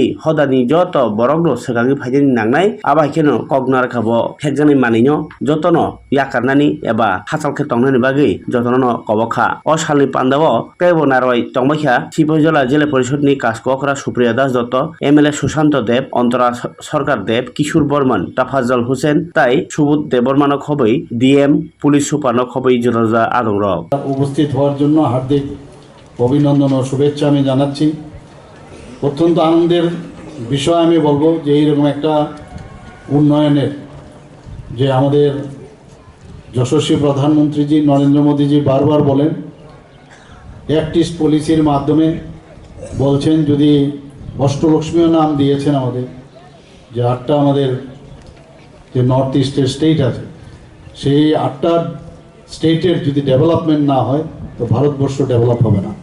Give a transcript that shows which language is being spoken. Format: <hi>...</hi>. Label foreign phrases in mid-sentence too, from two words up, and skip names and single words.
<trp>हदानि जत बरगनो सगांनि फायदानि नांनाय आबायखेनो कगनार खाबो हेकजानाय मानिनो जतनो याकारनानि एबा हासालखे तंनानि बागै जतनो कबखा अ सालनि पान्डाव पेबनारय तंबाखा सिपाहिजला जिला परिषदनि कासकरा सुप्रिया दास दत्त एमएलए सुशांत देव अंतरा सरकार देव किशोर बर्मन ताफाजल हुसैन ताई सुबुत देबर्मान खबै ডিএম</trp> <en>police super</en> <trp>খबै জনজা আদংর</trp> <bn>উপস্থিত হওয়ার জন্য হার্দিক অভিনন্দন ও শুভেচ্ছা আমি জানাচ্ছি। অত্যন্ত আনন্দের বিষয় আমি বলবো যে এইরকম একটা উন্নয়নের যে আমাদের যশস্বী প্রধানমন্ত্রীজি নরেন্দ্র মোদীজি বারবার বলেন</bn> <en>actist policir</en> <bn>মাধ্যমে বলছেন যদি অষ্টলক্ষ্মীও নাম দিয়েছেন আমাদের যে 8টা আমাদের যে</bn> <en>north easter state</en> <bn>আছে সেই 8টা স্টেটের যদি ডেভেলপমেন্ট না হয় তো ভারতবর্ষ ডেভেলপ হবে না।</bn>